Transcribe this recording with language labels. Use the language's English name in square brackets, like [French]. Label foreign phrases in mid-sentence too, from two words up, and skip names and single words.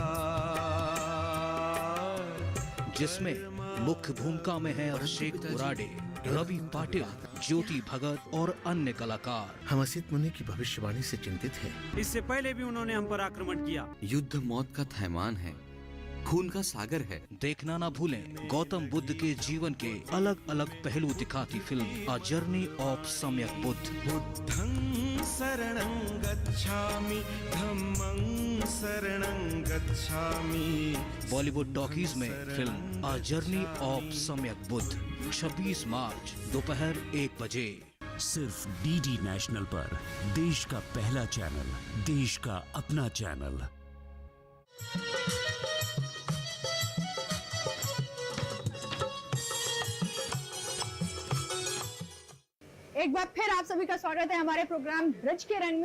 [Hindi] जिसमें मुख्य भूमिका में है अभिषेक उराडे, रवि पाटिल, ज्योति भगत और अन्य कलाकार। हम असित मुनि की भविष्यवाणी से चिंतित हैं। इससे पहले भी उन्होंने हम पर आक्रमण किया। युद्ध मौत का थैमान है, खून का सागर है। देखना ना भूलें गौतम बुद्ध के जीवन के अलग अलग पहलू दिखाती फिल्म अ जर्नी ऑफ सम्यक बुद्ध। [Pali] बुद्धं शरणं गच्छामि, धम्मं शरणं गच्छामि। [Hindi] बॉलीवुड टॉकीज में फिल्म अ जर्नी ऑफ सम्यक बुद्ध 26 मार्च दोपहर 1 बजे सिर्फ डीडी नेशनल पर। देश का पहला चैनल, देश का अपना चैनल। एक बार फिर आप सभी का स्वागत है हमारे प्रोग्राम ब्रज के रंग में।